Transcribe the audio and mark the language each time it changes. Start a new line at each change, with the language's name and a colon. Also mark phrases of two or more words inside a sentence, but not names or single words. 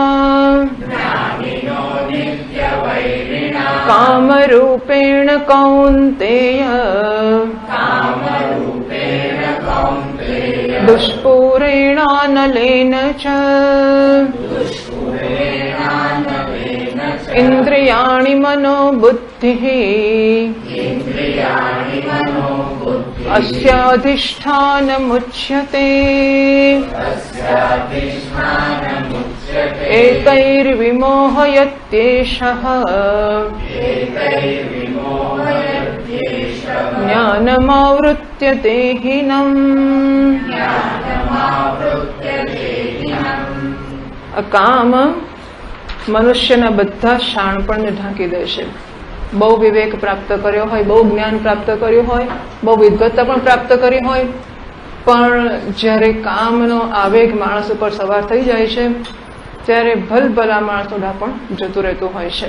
Sanskrit: कामरूपेण कौन्तेय दुष्पूरेणानलेन च इन्द्रियाणि मनोबुद्धिः अस्याधिष्ठानमुच्यते एतैर्विमोहयत्येषः ज्ञानमावृत्य देहिनम्।
Gujarati: કામ મનુષ્યના બધા શાણપણને ઢાંકી દેશે. બહુ વિવેક પ્રાપ્ત કર્યો હોય, બહુ જ્ઞાન પ્રાપ્ત કર્યું હોય, બહુ વિદ્વત્તા પણ પ્રાપ્ત કરી હોય, પણ જ્યારે કામનો આવેગ માણસ ઉપર સવાર થઈ જાય છે ત્યારે ભલભલા માણસનું ડાપણ જતું રહેતું હોય છે.